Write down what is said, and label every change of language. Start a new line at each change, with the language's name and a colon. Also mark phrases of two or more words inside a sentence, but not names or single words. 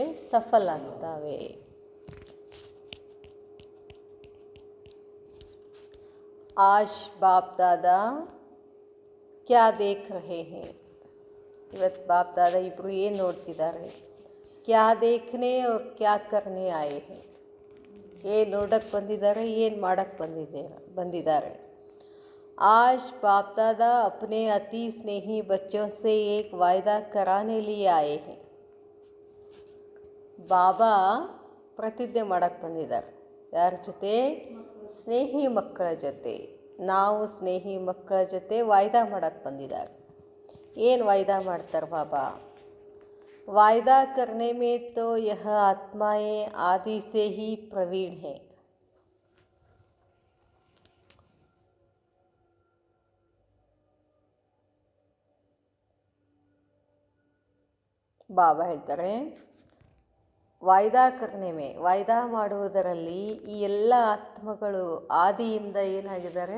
Kannada: ಸಫಲ ಆಗ್ತವೆ.
Hindi: आज बाप दादा क्या देख रहे हैं.
Kannada: ಇವತ್ತು ಬಾಪ್ ದಾದಾ ಇಬ್ಬರು ಏನು ನೋಡ್ತಿದ್ದಾರೆ?
Hindi: क्या देखने और क्या करने आए हैं.
Kannada: ಏನು ನೋಡಕ್ಕೆ ಬಂದಿದ್ದಾರೆ, ಏನು ಮಾಡಕ್ಕೆ ಬಂದಿದ್ದಾರೆ.
Hindi: आज बाप दादा अपने अति स्नेही बच्चों से एक वायदा कराने लिए आए हैं.
Kannada: ಬಾಬಾ ಪ್ರತಿಜ್ಞೆ ಮಾಡಕ್ಕೆ ಬಂದಿದ್ದಾರೆ. ಯಾರ ಜೊತೆ? ಸ್ನೇಹಿ ಮಕ್ಕಳ ಜೊತೆ. ನಾವು ಸ್ನೇಹಿ ಮಕ್ಕಳ ಜೊತೆ ವಾಯ್ದಾ ಮಾಡಕ್ಕೆ ಬಂದಿದ್ದಾರೆ. ಏನು ವಾಯ್ದಾ ಮಾಡ್ತಾರೆ ಬಾಬಾ?
Hindi: वायदा करने में तो यह आत्माएं आदि से ही प्रवीण है.
Kannada: ಬಾಬಾ ಹೇಳ್ತಾರೆ,
Hindi: वायदा करने में,
Kannada: ವಾಯ್ದಾ ಮಾಡುವುದರಲ್ಲಿ ಈ ಎಲ್ಲ ಆತ್ಮಗಳು ಆದಿಯಿಂದ ಏನಾಗಿದ್ದಾರೆ?